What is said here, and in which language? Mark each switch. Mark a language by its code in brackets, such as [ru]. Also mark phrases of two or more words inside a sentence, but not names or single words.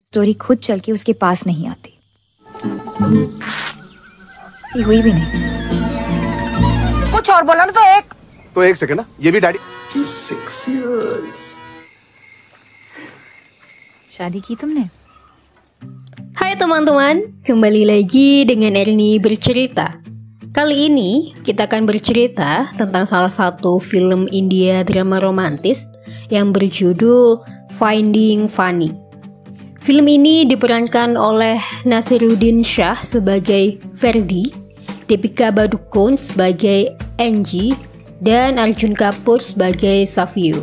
[hi] स्टोरी खुद चल के उसके पास नहीं आती। ये हुई भी नहीं। कुछ और बोला ना तो एक सेकंड ना, ये भी डैडी [en] 6 years. [hi] शादी की तुमने? [id] Hai teman-teman, kembali lagi dengan Erni bercerita. Kali ini kita akan bercerita tentang salah satu film India drama romantis yang berjudul Finding Fanny. Film ini diperankan oleh Naseeruddin Shah sebagai Ferdi, Deepika Padukone sebagai Angie, dan Arjun Kapoor sebagai Savio.